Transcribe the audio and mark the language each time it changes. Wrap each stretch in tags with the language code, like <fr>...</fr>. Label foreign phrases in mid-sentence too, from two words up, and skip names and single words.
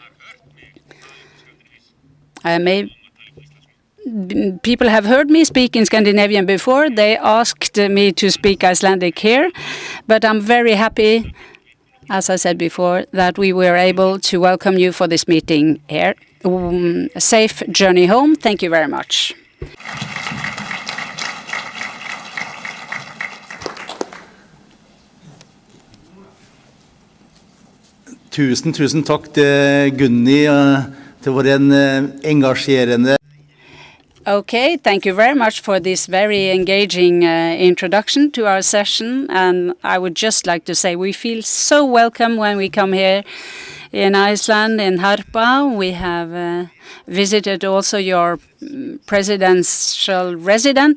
<en>People have heard me speak in Scandinavian before. They asked me to speak Icelandic here, but I'm very happy, as I said before, that we were able to welcome you for this meeting here. A safe journey home. Thank you very much.</en> <no>Tusen takk til Gunni, til vår engasjerende.</no> <en>Okay, thank you very much for this very engaging introduction to our session. And I would just like to say we feel so welcome when we come here in Iceland, in Harpa. We have visited also your presidential residence.</en>